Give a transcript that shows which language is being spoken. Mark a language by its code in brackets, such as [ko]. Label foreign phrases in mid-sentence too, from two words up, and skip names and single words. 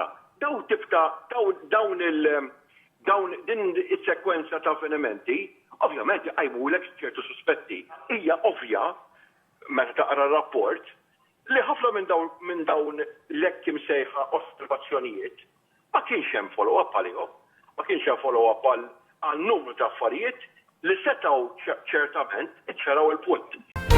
[mt] Dawn din is-sekwenza ta' avvenimenti, ovvjament jqajmulek ċertu suspetti. Hija ovvja meta taqra r-rapport li ħafna minn dawn l-hekk imsejħa osservazzjonijiet ma kienx hemm follow-up għalihom, ma kienx hemm follow-up għal numru ta' affarijiet li setgħu ċertament iċċaraw il-punt.